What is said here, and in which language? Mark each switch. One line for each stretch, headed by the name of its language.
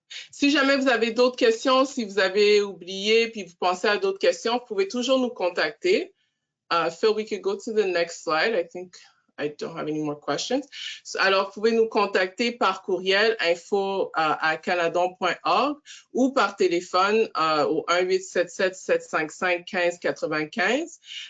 French: Si jamais vous avez d'autres questions, si vous avez oublié puis vous pensez à d'autres questions, vous pouvez toujours nous contacter.
English: Phil, we could go to the next slide. I think I don't have any more questions.
French: Alors, vous pouvez nous contacter par courriel info@canadan.org ou par téléphone au 1-877-755-1595.